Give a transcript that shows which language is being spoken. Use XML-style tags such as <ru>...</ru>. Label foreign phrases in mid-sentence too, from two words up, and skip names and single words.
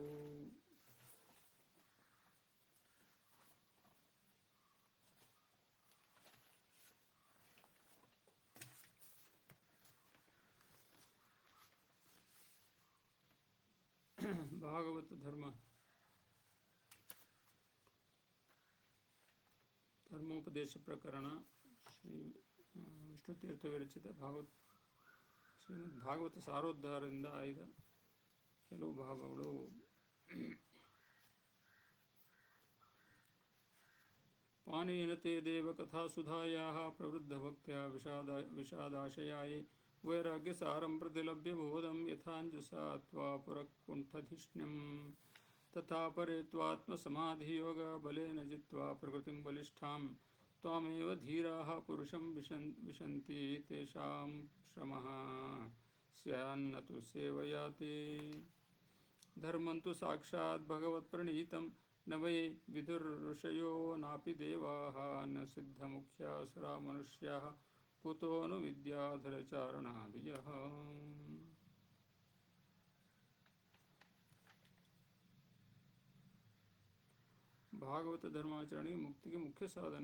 <kn>ಭಾಗವತ ಧರ್ಮೋಪದೇಶ ಪ್ರಕರಣ ಶ್ರೀ ವಿಷ್ಣುತೀರ್ಥ ವಿರಚಿತ ಶ್ರೀಮದ್ ಭಾಗವತ ಸಾರೋದ್ಧಾರದಿಂದ ಆಯ್ದ ಕೆಲವು ಭಾಗಗಳು.</kn> <sa>ಪಾನೇನತೆ ದೇವಕಥಾಸುಧಾಯಾಃ ಪ್ರವೃದ್ಧಭಕ್ತ್ಯಾ ವಿಷಾದಾಶಯಾಯೇ ವೈರಾಗ್ಯಸಾರಂ ಪ್ರತಿಲಭ್ಯ ಬೋಧಂ ಯಥಾಂಜಸಾ ತ್ವಾ ಪುರಕುಂಠಧಿಷ್ಣ್ಯಂ. ತಥಾ ಪರೇ ತ್ವಾತ್ಮಸಮಾಧಿಯೋಗ ಬಲೇನ ಜಿತ್ವಾ ಪ್ರಕೃತಿಂ ಬಲಿಷ್ಠಾಂ ತ್ವಾಮೇವ ಧೀರಾಃ ಪುರುಷಂ ವಿಶಂತಿ ತೇಷಾಂ ಶ್ರಮಃ ಸ್ಯಾನ್ನ ತು ಸೇವಯಾ ತೇ. ಧರ್ಮಂ ತು ಸಾಕ್ಷಾತ್ ಭಗವತ್ಪ್ರಣೀತಂ ನ ವೈ ವಿದುರ್ಋಷಯೋ ನಾಪಿ ದೇವಾಃ ನ ಸಿದ್ಧಮುಖ್ಯಾಸುರಾ ಮನುಷ್ಯಾಃ ಕುತೋ ನು ವಿದ್ಯಾಧರಚಾರಣಾದಿಯಃ.</sa> <kn>ಭಾಗವತ ಧರ್ಮಾಚರಣೆ ಮುಕ್ತಿಗೆ ಮುಖ್ಯ ಸಾಧನ.</kn>